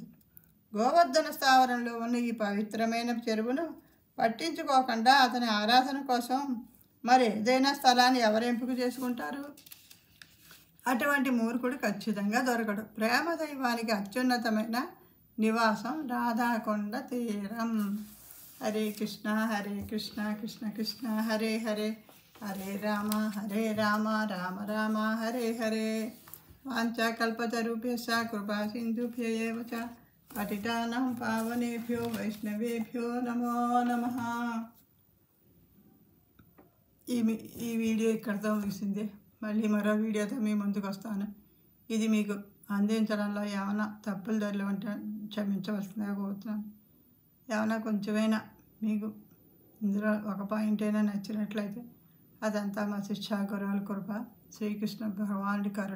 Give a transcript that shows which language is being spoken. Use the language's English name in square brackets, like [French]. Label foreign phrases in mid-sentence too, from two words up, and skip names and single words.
[Telugu] గోవర్ధన స్థావరంలో ఉన్న ఈ పవిత్రమైన చెరువును పట్టించుకోకుండా అతని ఆరాధన కోసం మరి ఏదైనా స్థలాన్ని ఎవరు ఎంపిక చేసుకుంటారు? అటువంటి మూర్ఖుడు ఖచ్చితంగా దొరకడు. ప్రేమ దైవానికి అత్యున్నతమైన నివాసం రాధాకొండ తీరం. [Sanskrit] హరే కృష్ణ కృష్ణ కృష్ణ హరే హరే, హరే రామ రామ రామ హరే హరే. వాంఛాకల్పతరుభ్యశ్చ కృపా సింధుభ్య ఏవ చ పతితానాం పావనేభ్యో వైష్ణవేభ్యో నమో నమః. [Telugu] ఈ వీడియో ఇక్కడితో ముగిసింది. మళ్ళీ మరో వీడియోతో మీ ముందుకు వస్తాను. ఇది మీకు అందించడంలో ఏమైనా తప్పులు ధరలు ఉంటే క్షమించవలసిందిగా కోరుతున్నాను. ఏమైనా కొంచెమైనా మీకు ఇందులో ఒక పాయింట్ అయినా నచ్చినట్లయితే అదంతా మా శిక్షా గురువుల కృప, శ్రీకృష్ణ భగవానుడి కరుణ.